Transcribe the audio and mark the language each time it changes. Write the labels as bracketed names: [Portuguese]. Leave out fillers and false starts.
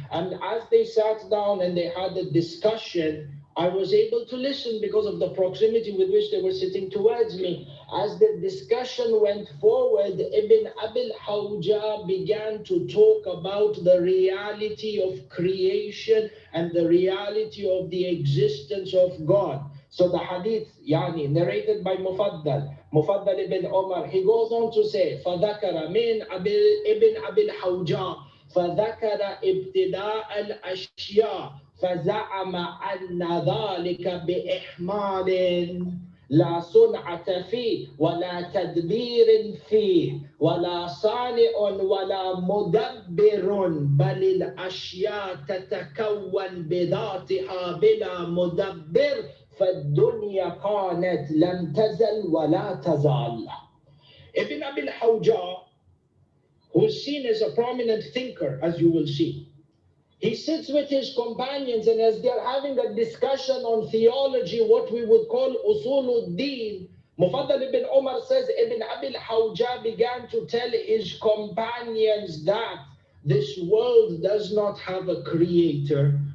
[English] And as they sat down and they had a discussion, I was able to listen because of the proximity with which they were sitting towards me. As the discussion went forward, Ibn Abil Hawja began to talk about the reality of creation and the reality of the existence of God. So the hadith, narrated by Mufaddal ibn Umar, he goes on to say, [Arabic] فَذَكَرَ مِنْ ibn Abil Hawja فَذَكَرَ ابْتِدَاءَ الْأَشْيَاءِ فزعم أن ذلك بإحمال لا صنعة فيه ولا تدبير فيه ولا صانع ولا مدبر بل الأشياء تتكون بذاتها بلا مدبر فالدنيا كانت لم تزل ولا تزال. [English] Ibn Abil Hawja, who is seen as a prominent thinker, as you will see, he sits with his companions, and as they're having a discussion on theology, what we would call usuluddin, Mufaddal ibn Umar says Ibn Abil Hawja began to tell his companions that this world does not have a creator.